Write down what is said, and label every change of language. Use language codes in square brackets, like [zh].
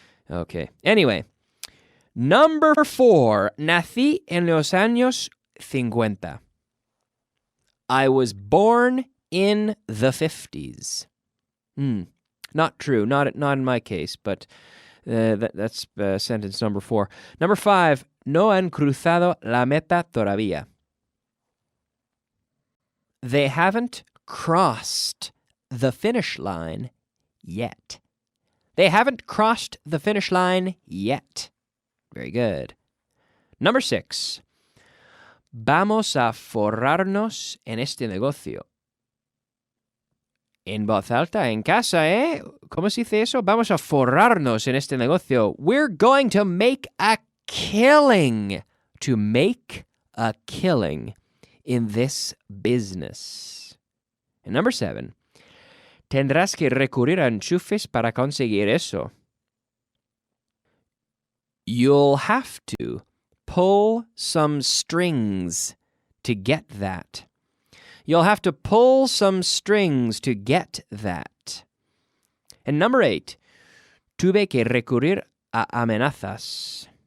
[en] Okay. Anyway, number 4. [es] Nací en los años 50. [en] I was born in the 50s. Not true. Not in my case, but that's sentence number 4. Number 5. [es] No han cruzado la meta todavía. [en] They haven't crossed the finish line yet. They haven't crossed the finish line yet. Very good. Number 6. [es] Vamos a forrarnos en este negocio. En voz alta, en casa, ¿eh? ¿Cómo se dice eso? Vamos a forrarnos en este negocio. [en] We're going to make a killing. To make a killing in this business. And number 7. [es] Tendrás que recurrir a enchufes para conseguir eso. [en] You'll have to pull some strings to get that. You'll have to pull some strings to get that. And number 8. [es] Tuve que recurrir a amenazas.